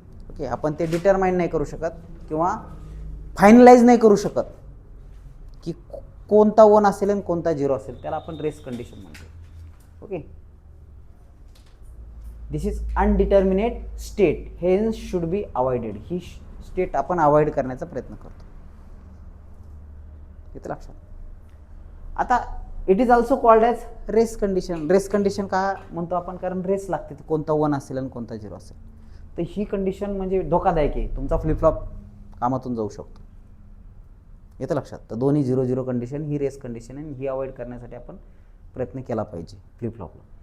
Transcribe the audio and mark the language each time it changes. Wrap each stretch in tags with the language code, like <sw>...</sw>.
<mr>Okay, आपण ते determine नाही करू शकत किंवा फायनलाइज नाही करू शकत की कोणता 1 असेल आणि कोणता 0 असेल. त्याला आपण रेस कंडिशन म्हणतो.</mr> <en>Okay, this is indeterminate state hence should be avoided.</en> <mr>He state आपण अवॉइड करण्याचा प्रयत्न करतो. इथे लक्षात.</mr> <en>आता it is also called as race condition.</en> <mr>Race condition का म्हणतो आपण? कारण रेस लागते. कोणता 1 असेल आणि कोणता 0 असेल. तर ही कंडिशन म्हणजे धोकादायक आहे. तुमचा फ्लिपफ्लॉप कामातून जाऊ शकतो. येतं लक्षात. तर दोन्ही 0 0 कंडिशन ही रेस कंडिशन आहे. ही अवॉइड करण्यासाठी आपण प्रयत्न केला पाहिजे फ्लिपफ्लॉपला.</mr>